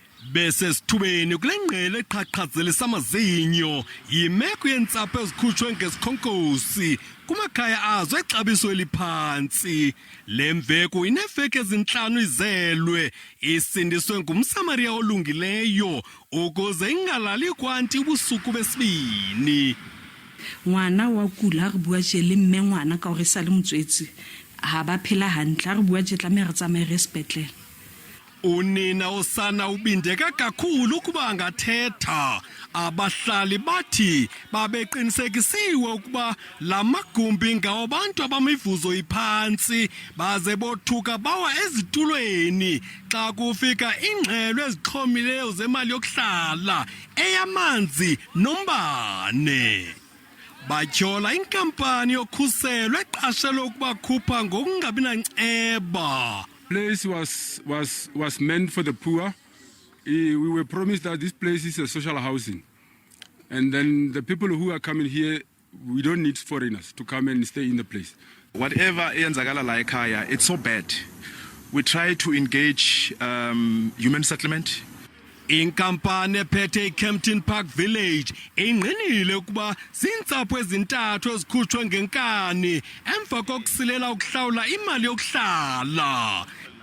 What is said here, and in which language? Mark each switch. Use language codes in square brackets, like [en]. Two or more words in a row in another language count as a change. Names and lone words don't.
[xh] Bese sithubeni kule ngqele eqhaqhazelisa amazinyo yimeko yentsapho ezikhutshwe ngesikhonkhosi kumakhaya azo exabiso eliphantsi. Lemveku ineeveki ezintlanu izelwe, isindiswe ngumSamariya olungileyo ukuze ingalali kwanti ubusuku besibini. [st] Ngwana wa kula re bua je le mme ngwana ka hore sa le motswetsi ha ba phela hantle re bua je tlameha re tsamaye re sepetlele. [xh] Unina Usana ubindeka kakhulu ukuba angathetha. Abahlali bathi babeqinisekisiwe ukuba la magumbi ngawabantu abamivuzo iphantsi baze bothuka bawa ezitulweni xa kufika ingxelo ezixhomileyo zemali yokuhlala, eyamanzi nombane. Batyhola inkampani yokhuselo eqashelwe ukubakhupha ngokungabi nanceba. [en] Place was meant for the poor. We were promised that this place is a social housing. And then the people who are coming here, we don't need foreigners to come and stay in the place. [xh] Whatever eyenzakala la ekhaya, [en] it's so bad. We try to engage human settlement. [xh] Inkampani ephethe eKempton Park Village ingqinile ukuba zintsapho ezintathu ezikhutshwe ngenkani emva kokusilela ukuhlawula imali yokuhlala.